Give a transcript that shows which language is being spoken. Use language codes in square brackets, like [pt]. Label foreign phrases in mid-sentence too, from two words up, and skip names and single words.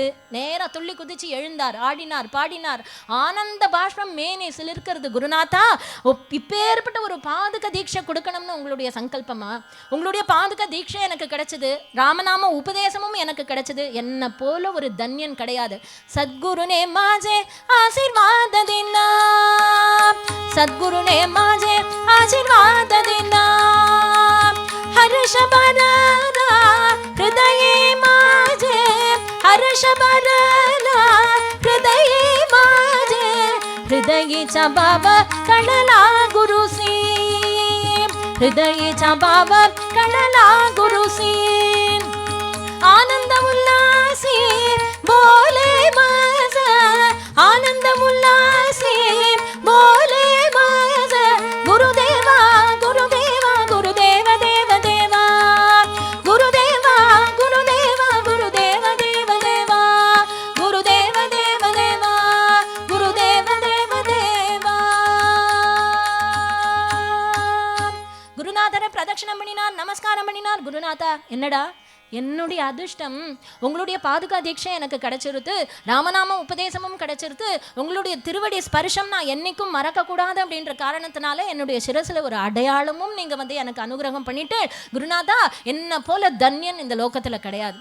[ta] நேராக துள்ளி குதிச்சு எழுந்தார், ஆடினார், பாடினார், ஆனந்த பாஷ்பம் மேனி சிலிர்க்கிறது. குருநாதா இப்பேற்பட்ட ஒரு பாதுக தீட்சை கொடுக்கணும்னு உங்களுடைய சங்கல்பமா? உங்களுடைய பாதுக தீட்சை எனக்கு கிடைச்சது, ராமநாம உபதேசமும் எனக்கு கிடைச்சது. என்னை போல ஒரு தன்யன் கிடையாது. [mr] सद्गुरूने माझे आशीर्वाद दिना, सद्गुरु ने माझे आशीर्वाद देना, हर्ष भरला हृदय माझे, हर्ष भरला हृदय माझे, हृदयीचा भाव कळला गुरुसी, हृदयीचा भाव कळला गुरुसी. आनंद उल्लासी बोले माझा, आनंद उल्लासी बोले माझा, गुरुदेवा गुरुदेवा गुरुदेव देव देवा, गुरुदेवा गुरुदेवा गुरुदेव देव देवा, गुरुदेव देव देवा गुरुदेव देव देवा. [ta] குருநாதரை பிரதட்சணம் பண்ணினார், நமஸ்காரம் பண்ணினார். குருநாதா என்னடா என்னுடைய அதிர்ஷ்டம், உங்களுடைய பாதுகா தீட்சை எனக்கு கிடைச்சிருது, ராமநாம உபதேசமும் கிடைச்சிருது, உங்களுடைய திருவடி ஸ்பர்ஷம் நான் என்னைக்கும் மறக்கக்கூடாது அப்படின்ற காரணத்தினால என்னுடைய சிரசில் ஒரு அடையாளமும் நீங்கள் வந்து எனக்கு அனுகிரகம் பண்ணிட்டு, குருநாதா என்ன போல தன்யன் இந்த லோகத்தில் கிடையாது.